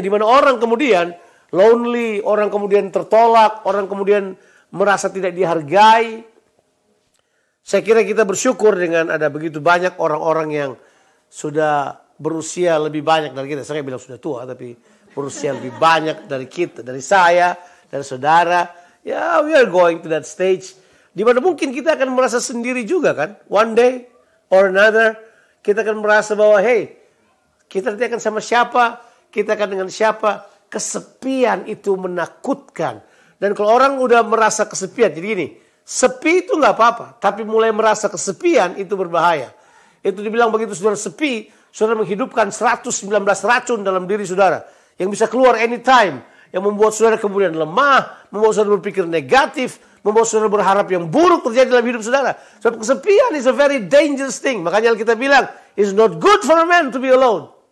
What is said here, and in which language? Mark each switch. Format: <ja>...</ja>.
<id>Di mana orang kemudian lonely, orang kemudian tertolak, orang kemudian merasa tidak dihargai. Saya kira kita bersyukur dengan ada begitu banyak orang-orang yang sudah berusia lebih banyak dari kita. Saya bilang sudah tua, tapi berusia lebih banyak dari kita, dari saya, dari saudara. Ya,</id> <en>we are going to that stage.</en> <id>Di mana mungkin kita akan merasa sendiri juga kan.</id> <en>One day or another,</en> <id>kita akan merasa bahwa, hey, kita nanti akan sama siapa, kita akan dengan siapa. Kesepian itu menakutkan. Dan kalau orang udah merasa kesepian, jadi gini, sepi itu nggak apa-apa, tapi mulai merasa kesepian itu berbahaya. Itu dibilang begitu saudara sepi, saudara menghidupkan 119 racun dalam diri saudara yang bisa keluar anytime, yang membuat saudara kemudian lemah, membuat saudara berpikir negatif, membuat saudara berharap yang buruk terjadi dalam hidup saudara. Sebab kesepian</id> <en>is a very dangerous thing.</en> <id>Makanya kita bilang,</id> <en>it's not good for a man to be alone.</en>